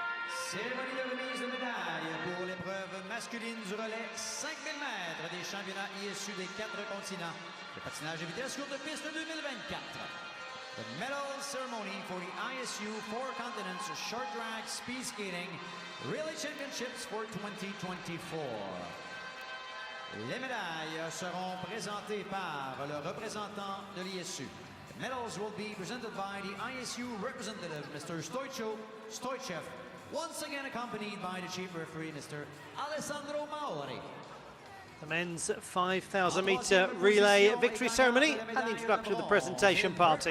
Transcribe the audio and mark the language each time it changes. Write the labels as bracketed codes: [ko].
[fr] Cérémonie de remise de médailles pour l'épreuve masculine du relais 5000 mètres des championnats ISU des 4 continents. Le patinage de vitesse courte piste 2024. [en] The medal ceremony for the ISU Four Continents Short Track Speed Skating Relay Championships for 2024. [fr] Les médailles seront présentées par le représentant de l'ISU. [en] The medals will be presented by the ISU representative, Mr. Stoichev, once again accompanied by the chief referee, Mr. Alessandro Maori. The men's 5,000 metre relay victory ceremony and the introduction of the presentation party.